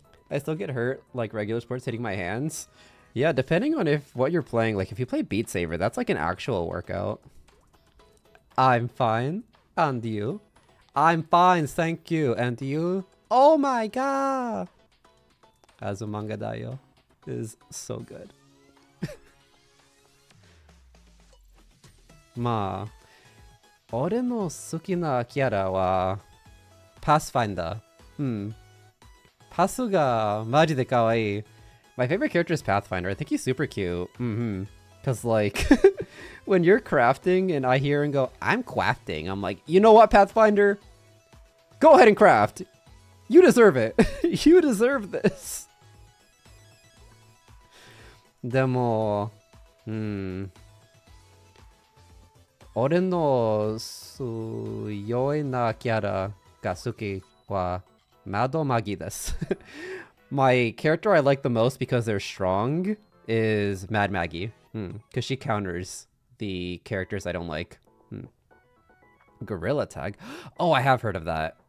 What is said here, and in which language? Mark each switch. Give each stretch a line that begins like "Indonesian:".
English: I still get hurt, like regular sports, hitting my hands. Yeah, depending on what you're playing, like if you play Beat Saber, that's like an actual workout. I'm fine. And you? I'm fine, thank you. And you? Oh my god! Azumanga Daioh is so good.
Japanese: まあ、俺の好きなキャラは、パスファインダー。パスがマジで可愛い。
English: My favorite character is Pathfinder. I think he's super cute. Because, like, when you're crafting and I hear and go, I'm crafting, I'm like, you know what, Pathfinder? Go ahead and craft. You deserve it. You deserve this.
Japanese: でも、俺の強いなキャラが好きは窓マギです。
English: My character I like the most because they're strong is Mad Maggie. Because she counters the characters I don't like. Gorilla Tag. Oh, I have heard of that.